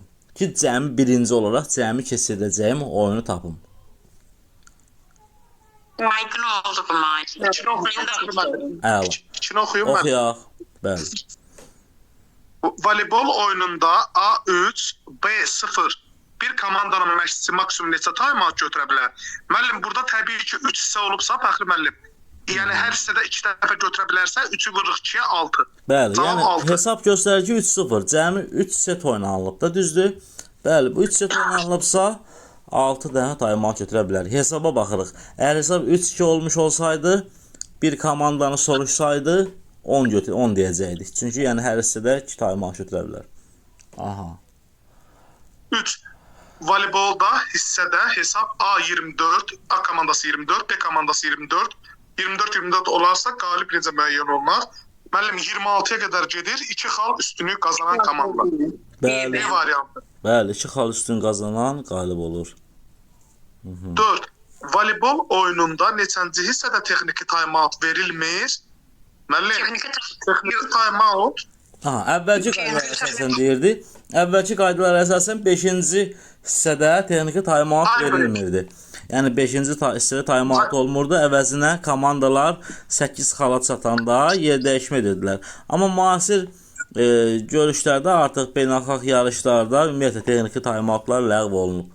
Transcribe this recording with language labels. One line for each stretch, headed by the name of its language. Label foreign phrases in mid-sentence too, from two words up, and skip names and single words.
Azerbaijani: Ki, cəmi birinci olaraq cəmi keçirəcəyim oyunu tapım. aydın oldu bu müəllim. İçini oxuyum da. Əla. İçini oxuyum mən. Oxuyaq. Bəli. Voleybol oyununda A3, B0 bir komandanın məşqçisi maksimum neçə time-out götürə bilər? Müəllim, burada təbii ki 3 hissə olubsa, Fəxri müəllim, yəni hər hissədə 2 dəfə götürə bilərsə, 3-ü vururuq 2-yə 6. Bəli, Cavab yəni 6. hesab göstərir ki 3-0, cəmi 3 set oynanılıb da, düzdür? Bəli, bu 3 set oynanılıbsa 6 dənə time-out götürə bilər. Hesaba baxırıq. Əgər hesab 3-2 olmuş olsaydı, bir komandanı soruşsaydı 10 deyəcəkdik. Çünki yəni hər hissədə 2 time-out götürə bilər. Aha. 3. Voleybolda hissədə hesab A24, A komandası 24, B komandası 24. 24 olarsa qalib necə müəyyən olunur? Müəllim 26-ya qədər gedir, 2 xal üstünlük qazanan komanda. Bəli. B variantı. Bəli, 2 xal üstün qazanan qalib olur. 4. Voleybol oyununda neçənci hissədə texniki time-out verilmir? Müəllim, texniki time-out Aha, əvvəlki qaydalara əsasən deyirdi. Əvvəlki qaydalara əsasən 5-ci hissədə texniki taymat verilmirdi. Yəni 5-ci hissədə taymat olmurdu. Əvəzinə komandalar 8 xala çatanda yer dəyişmə edirdilər. Amma müasir görüşlərdə artıq beynəlxalq yarışlarda ümumiyyətlə texniki taymatlar ləğv olunub.